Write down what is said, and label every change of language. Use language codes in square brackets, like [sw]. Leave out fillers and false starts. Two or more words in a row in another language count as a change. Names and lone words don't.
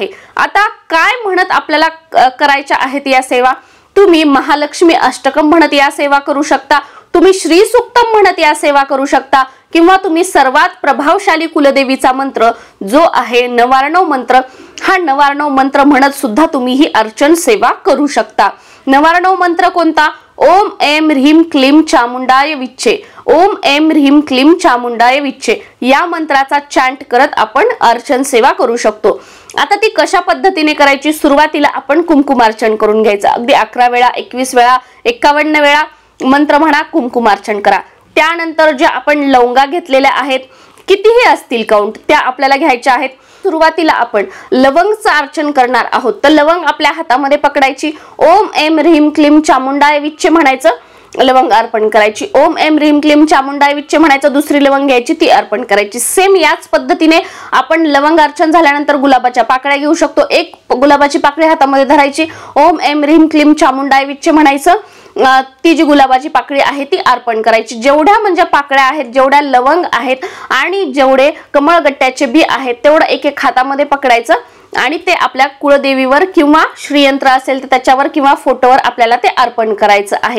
[mr] आता काय म्हणत आपल्याला करायच्या आहेत या सेवा, तुम्ही महालक्ष्मी अष्टकम म्हणत या सेवा करू शकता, तुम्ही श्री सूक्तम म्हणत या सेवा करू शकता, किंवा तुम्ही सर्वात प्रभावशाली कुलदेवीचा मंत्र जो आहे नवारणव मंत्र, हा नवारणव मंत्र म्हणत सुद्धा तुम्ही ही अर्चन सेवा करू शकता। नवारणव मंत्र कोणता, [sa] ओम ऐं ह्रीं क्लीं चामुंडाय विच्चे, ओम ऐं ह्रीं क्लीं चामुंडाय विच्चे, [mr] या मंत्राचा चॅन्ट करत आपण अर्चन सेवा करू शकतो। आता ती कशा पद्धतीने करायची, सुरुवातीला आपण कुंकुमार्चन करून घ्यायचं, अगदी 11 वेळा, 21 वेळा, 51 वेळा मंत्र म्हणा, कुंकुमार्चन करा। त्यानंतर जे आपण लवंगा घेतलेल्या आहेत, कितीही असतील काउंट, त्या आपल्याला घ्यायच्या आहेत। सुरुवातीला आपण लवंगचं अर्चन करणार आहोत, तर लवंग आपल्या हातामध्ये पकडायची, [sa] ओम ऐं ह्रीं क्लीं चामुंडाय विच्चे [mr] म्हणायचं, लवंग अर्पण करायची, [sa] ओम ऐं ह्रीं क्लीं चामुंडाय विच्चे [mr] म्हणायचं, दुसरी लवंग घ्यायची, ती अर्पण करायची। सेम याच पद्धतीने आपण लवंग अर्चन झाल्यानंतर गुलाबाच्या पाकळ्या घेऊ शकतो, एक गुलाबाची पाकळी हातामध्ये धरायची, [sa] ओम ऐं ह्रीं क्लीं चामुंडाय विच्चे [mr] म्हणायचं, ती जी गुलाबाची पाकळी आहे ती अर्पण करायची। जेवढ्या म्हणजे पाकळ्या आहेत, जेवढ्या लवंग आहेत आणि जेवढे कमळगट्ट्याचे बी आहेत तेवढं एक हातामध्ये पकडायचं आणि ते आपल्या कुळदेवीवर किंवा श्रीयंत्र असेल तर त्याच्यावर किंवा फोटोवर आपल्याला ते अर्पण करायचं आहे।